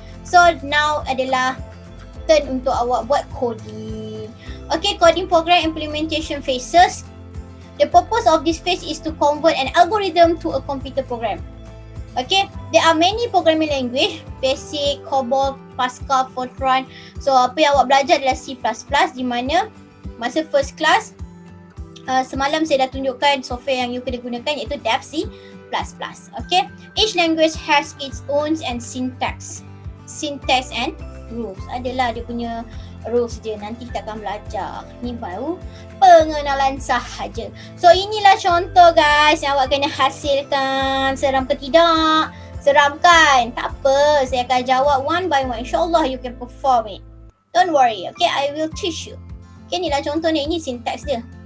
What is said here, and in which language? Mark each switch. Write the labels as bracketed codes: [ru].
[en] So now [ms] adalah turn untuk awak buat coding. [en] Okay, coding program implementation phases. The purpose of this phase is to convert an algorithm to a computer program. Okay, there are many programming language, basic, COBOL, Pascal, Fortran. [ms] So apa yang awak belajar adalah C++, di mana masa [en] first class [ms] semalam saya dah tunjukkan software yang you kena gunakan iaitu Dev C++. [en] Okay, each language has its own and syntax and rules. [ms] Adalah dia punya rules je, nanti kita akan belajar. Ni baru pengenalan sahaja. So inilah contoh guys yang awak kena hasilkan. Seram ke tidak? Seram kan? Tak apa, saya akan jawab [en] one by one. InsyaAllah you can perform it. Don't worry, okay, I will teach you. [ms] Okay, inilah contohnya, ini syntax dia.